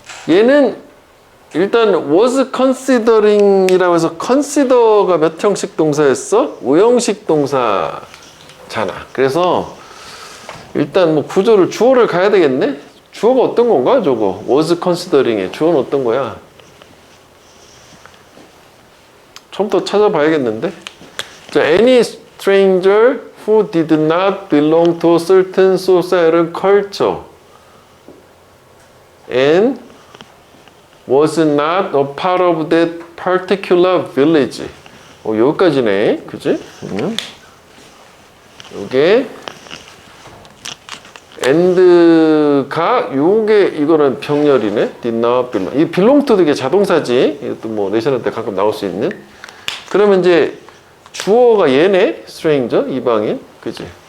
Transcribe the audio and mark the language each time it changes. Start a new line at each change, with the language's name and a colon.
Korean: 얘는 일단 was considering이라고 해서 consider가 몇 형식 동사였어? 5형식 동사잖아. 그래서 일단 뭐 구조를 주어를 가야 되겠네? 주어가 어떤 건가? 저거 was considering의 주어는 어떤 거야? 처음부터 찾아봐야겠는데.
English: 자, any stranger who did not belong to a certain social culture and was not a part of that particular village.
Korean: 여기까지네. 그지? 요게 and가 요게 이거는 병렬이네.
English: did not belong.
Korean: 이 belong to 이게 자동사지. 이것도 뭐 내셔널 때 가끔 나올 수 있는. 그러면 이제 주어가 얘네. stranger 이방인. 그지?